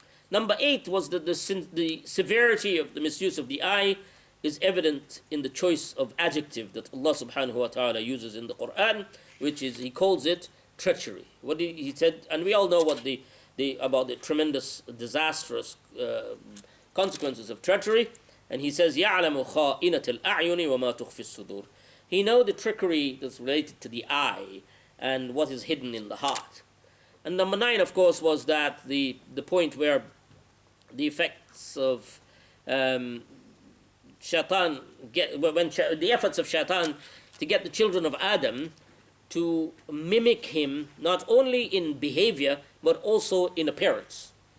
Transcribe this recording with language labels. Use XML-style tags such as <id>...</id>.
<en>Number 8 was that the severity of the misuse of the eye is evident in the choice of adjective that Allah subhanahu wa ta'ala uses in the Quran, which is, He calls it treachery. What He said, and we all know what about the tremendous, disastrous consequences of treachery. And He says,</en> <ar>يَعْلَمُ خَائِنَةَ الْأَعْيُنِ وَمَا تُخْفِي الصُّدُورِ.</ar> <en>He knows the trickery that's related to the eye and what is hidden in the heart. And number 9, of course, was that the point where the effects of shaitan, the efforts of shaitan to get the children of Adam to mimic him, not only in behavior, but also in appearance.</en>